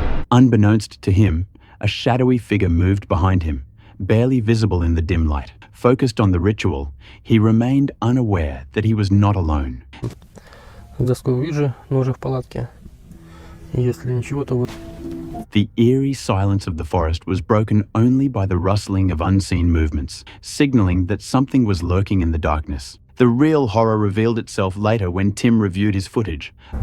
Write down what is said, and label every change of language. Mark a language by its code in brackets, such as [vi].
[en] Unbeknownst to him, a shadowy figure moved behind him, barely visible in the dim light. Focused on the ritual, he remained unaware that he was not alone. [ru] Доску Ouija, но уже в палатке. Если ничего, то вот. [en] The eerie silence of the forest was broken only by the rustling of unseen movements, signaling that something was lurking in the darkness. The real horror revealed itself later when Tim reviewed his footage.